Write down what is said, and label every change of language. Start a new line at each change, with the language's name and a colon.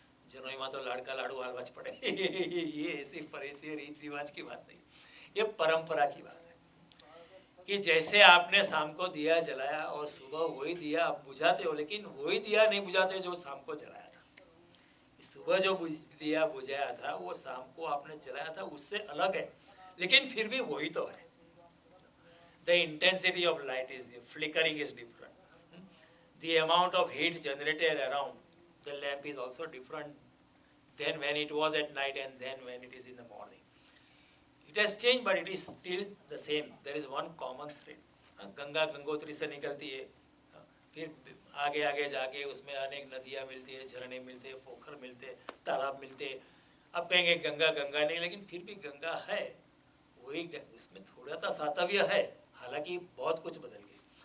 Hindi: जनोई मां तो लाड़का लाड़ू हालवाच पड़े ये ऐसी रीत रिवाज की बात नहीं, ये परंपरा की बात है कि जैसे आपने शाम को दिया जलाया और सुबह वही दिया आप बुझाते हो, लेकिन वही दिया नहीं बुझाते जो शाम को जलाया था। सुबह जो दिया बुझाया था वो शाम को आपने जलाया था, उससे अलग है, लेकिन फिर भी वही तो है।
English: The intensity of light is flickering is different. The amount of heat generated around the lamp is also different than when it was at night and then when it is in the morning. It has changed, but it is still the same. There is one common thread.
Hindi: Ganga Gangotri से निकलती है, फिर आगे आगे जाके उसमें अनेक नदियाँ मिलती है, झरने मिलते हैं, पोखर मिलते हैं, तालाब मिलते हैं। अब कहेंगे गंगा गंगा नहीं, लेकिन फिर भी गंगा है, वही उसमें थोड़ा सा सातव्य है, हालांकि बहुत कुछ बदल गई।